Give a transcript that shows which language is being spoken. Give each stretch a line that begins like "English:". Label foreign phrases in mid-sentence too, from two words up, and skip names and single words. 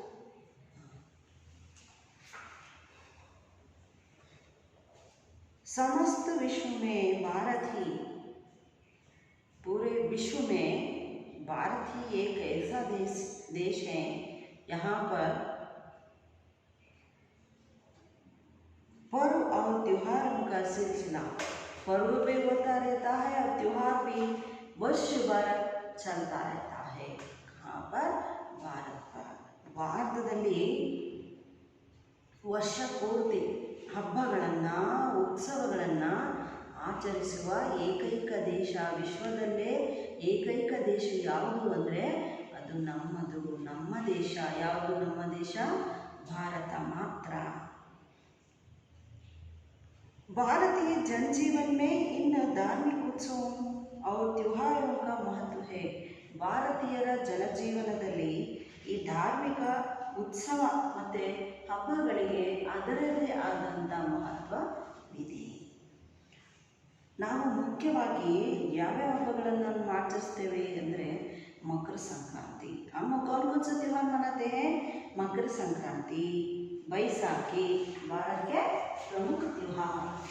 Hindi: समस्त विश्व में भारत ही, पूरे विश्व में भारत ही एक ऐसा देश है यहाँ पर पर्व और त्योहारों का सिलसिला, पर्व भी होता रहता है और त्योहार भी वर्ष भर चलता रहता है। कहाँ पर? भारत पर।
Kannada: भारतದಲ್ಲಿ ವರ್ಷ ಪೂರ್ತಿ ಹಬ್ಬಗಳನ್ನು, ಉತ್ಸವಗಳನ್ನು ಆಚರಿಸುವ ಏಕೈಕ ದೇಶ, ವಿಶ್ವದಲ್ಲೇ ಏಕೈಕ ದೇಶ ಯಾವುದು ಅಂದರೆ ಅದು ನಮ್ಮದು, ನಮ್ಮ ದೇಶ. ಯಾವುದು ನಮ್ಮ ದೇಶ? ಭಾರತ ಮಾತ್ರ.
Hindi: भारतीय जनजीवन में इन धार्मिक उत्सवों और त्योहारों का महत्व है.
Kannada: ಭಾರತೀಯರ ಜನಜೀವನದಲ್ಲಿ ಈ ಧಾರ್ಮಿಕ ಉತ್ಸವ ಮತ್ತು ಹಬ್ಬಗಳಿಗೆ ಅದರದೇ ಆದಂಥ ಮಹತ್ವವಿದೆ. ನಾವು ಮುಖ್ಯವಾಗಿ ಯಾವ್ಯಾವ ಹಬ್ಬಗಳನ್ನು ಆಚರಿಸ್ತೇವೆ ಅಂದರೆ ಮಕರ ಸಂಕ್ರಾಂತಿ,
Hindi: सा त्यौहार मनाते हैं? मकर संक्रांति, बैसाखी, भारत के प्रमुख त्योहार।